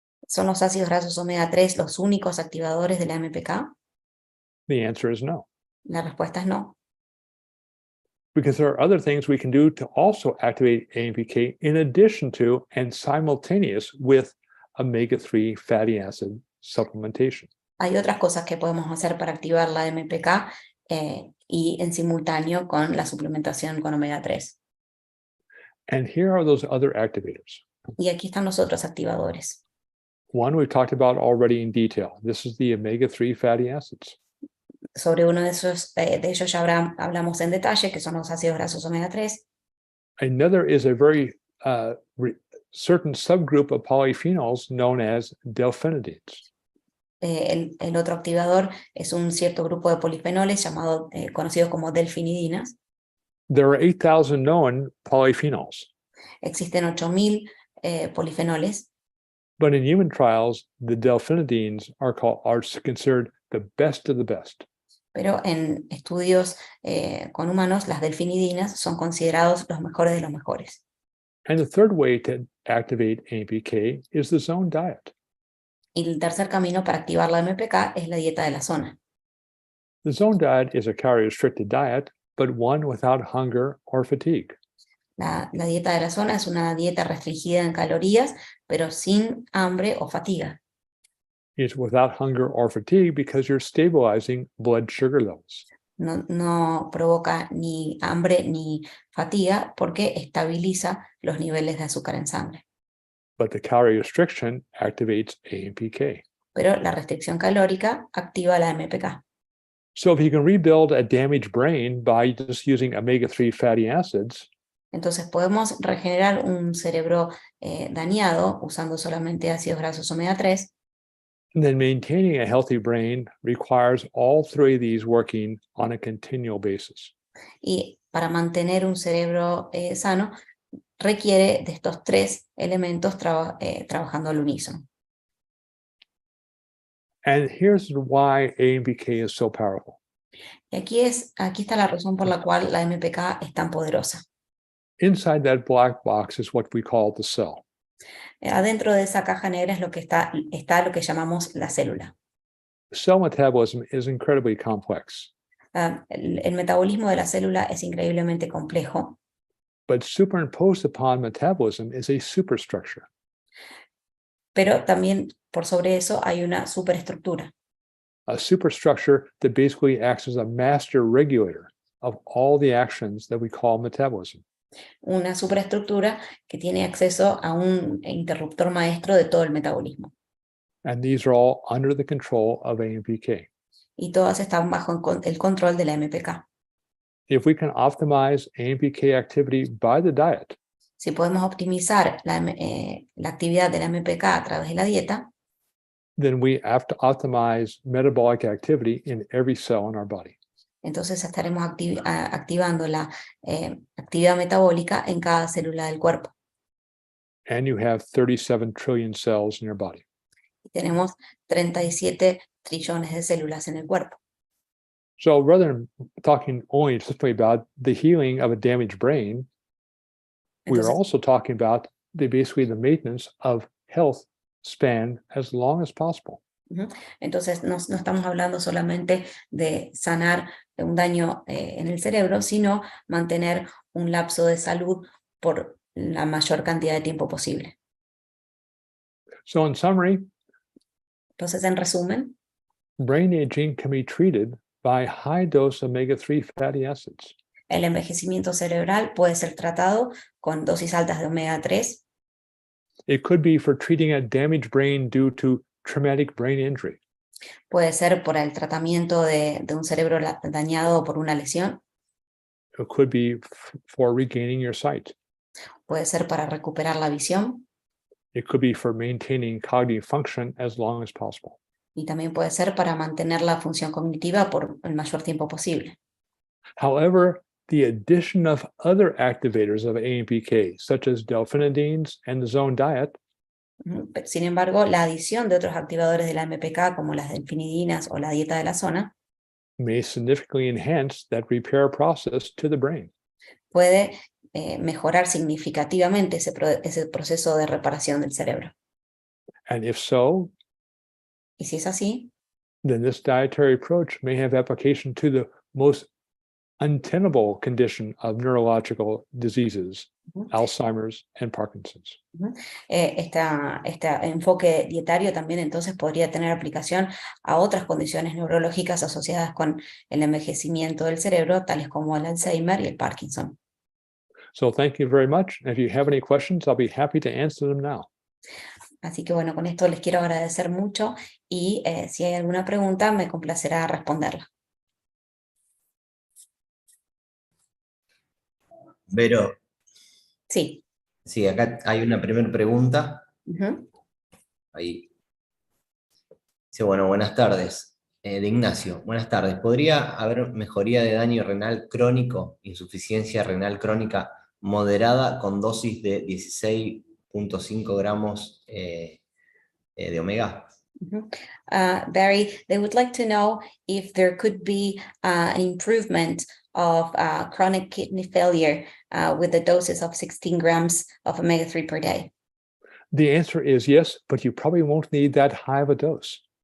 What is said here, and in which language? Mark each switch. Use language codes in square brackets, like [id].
[es] ¿Son los ácidos grasos omega 3 los únicos activadores de la MPK? [en] The answer is no. [es] La respuesta es no, [en] Because there are other things we can do to also activate AMPK in addition to and simultaneous with omega-3 fatty acid supplementation. [es] hay otras cosas que podemos hacer para activar la MPK y en simultáneo con la suplementación con omega 3. [en] And here are those other activators. [es] Y aquí están los otros activadores. [en] One we've talked about already in detail. This is the omega-3 fatty acids. [es] Sobre uno de ellos ya hablamos en detalle, que son los ácidos grasos omega 3. [en] Another is a very certain subgroup of polyphenols known as delphinidines. [es] El otro activador es un cierto grupo de polifenoles conocidos como delfinidinas. [en] There are 8,000 known polyphenols. [es] Existen 8.000 polifenoles, [en] But in human trials, the delphinidines are considered the best of the best. [es] pero en estudios con humanos, las delfinidinas son considerados los mejores de los mejores. [en] And the third way to activate AMPK is the zone diet. [es] Y el tercer camino para activar la MPK es la dieta de la zona. [en] The zone diet is a calorie-restricted diet, but one without hunger or fatigue. [es] La dieta de la zona es una dieta restringida en calorías, pero sin hambre o fatiga. [en] It's without hunger or fatigue because you're stabilizing blood sugar levels. [es] No provoca ni hambre ni fatiga porque estabiliza los niveles de azúcar en sangre. [en] But the calorie restriction activates AMPK. [es] Pero la restricción calórica activa la MPK. [en] So if you can rebuild a damaged brain by just using omega-3 fatty acids, [es] Entonces podemos regenerar un cerebro dañado usando solamente ácidos grasos omega 3. [en] then maintaining a healthy brain requires all three of these working on a continual basis. [es] Y para mantener un cerebro sano requiere de estos tres elementos trabajando al unísono. [en] And here's why AMPK is so powerful. [es] Y aquí está la razón por la cual la MPK es tan poderosa. [en] Inside that black box is what we call the cell. [es] Adentro de esa caja negra es lo que está lo que llamamos la célula. [en] Cell metabolism is incredibly complex, [es] El metabolismo de la célula es increíblemente complejo, [en] but superimposed upon metabolism is a superstructure. [es] pero también por sobre eso hay una superestructura. [en] A superstructure that basically acts as a master regulator of all the actions that we call metabolism. [es] Una superestructura que tiene acceso a un interruptor maestro de todo el metabolismo. [en] And these are all under the control of AMPK. [es] Y todas están bajo el control de la MPK. [en] If we can optimize AMPK activity by the diet, [es] Si podemos optimizar la actividad de la MPK a través de la dieta, [en] then we have to optimize metabolic activity in every cell in our body. [es] entonces estaremos activando la actividad metabólica en cada célula del cuerpo. [en] And you have 37 trillion cells in your body. [es] Y tenemos 37 trillones de células en el cuerpo. [en] So rather than talking only simply about the healing of a damaged brain, we are [es] Entonces, [en] also talking about basically the maintenance of health span as long as possible. [es] entonces no estamos hablando solamente de sanar un daño en el cerebro, sino mantener un lapso de salud por la mayor cantidad de tiempo posible. [en] So in summary, [es] Entonces, en resumen, [en] brain aging can be treated by high-dose omega-3 fatty acids. [es] el envejecimiento cerebral puede ser tratado con dosis altas de omega 3. [en] It could be for treating a damaged brain due to traumatic brain injury. [es] Puede ser por el tratamiento de un cerebro dañado por una lesión. [en] It could be for regaining your sight. [es] Puede ser para recuperar la visión. [en] It could be for maintaining cognitive function as long as possible. [es] Y también puede ser para mantener la función cognitiva por el mayor tiempo posible. [en] However, the addition of other activators of AMPK, such as delphinidines and the zone diet, [es] Sin embargo, la adición de otros activadores de la MPK, como las delfinidinas o la dieta de la zona, [en] may significantly enhance that repair process to the brain. [es] puede mejorar significativamente ese proceso de reparación del cerebro. [en] And if so, [es] Y si es así, [en] then this dietary approach may have application to the most untenable condition of neurological diseases, Alzheimer's and Parkinson's. [es] este enfoque dietario también entonces podría tener aplicación a otras condiciones neurológicas asociadas con el envejecimiento del cerebro, tales como el Alzheimer y el Parkinson. [en] So thank you very much. If you have any questions, I'll be happy to answer them now. [es] Así que bueno, con esto les quiero agradecer mucho y si hay alguna pregunta me complacerá responderla. Vero, Sí. sí, acá hay una primera pregunta. Ujú. Ahí. Dice, bueno, buenas tardes. De Ignacio, buenas tardes. ¿Podría haber mejoría de daño renal crónico, insuficiencia renal crónica moderada con dosis de 16.5 gramos de omega? [en] Barry, they would like to know if there could be an improvement of chronic kidney failure with the doses of 16 grams of omega-3 per day. The answer is yes, but you probably won't need that high of a dose.